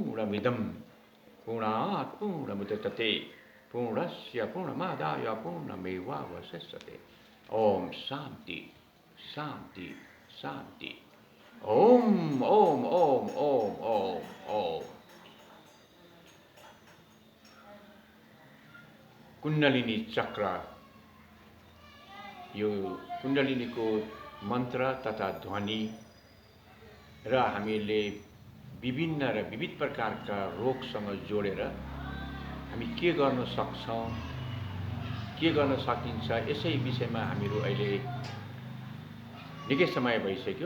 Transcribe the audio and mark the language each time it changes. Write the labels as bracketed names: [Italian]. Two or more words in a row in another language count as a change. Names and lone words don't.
[Sanskrit] पूर्णमिदं पूर्णात् पूर्णमुदच्यते पूर्णस्य पूर्णमादाय पूर्णमेवावशिष्यते। ओम शांति शांति शांति। ओम ओम ओम ओम ओम ओम। [Nepali] कुण्डलिनी चक्र, यो कुण्डलिनीको मन्त्र तथा ध्वनि र हामीले विभिन्न र विविध प्रकारका रोगसँग जोडेर हामी के गर्न सक्छौं, के गर्न सकिन्छ, यसै विषयमा हामीहरू अहिले निकै समय भइसक्यो।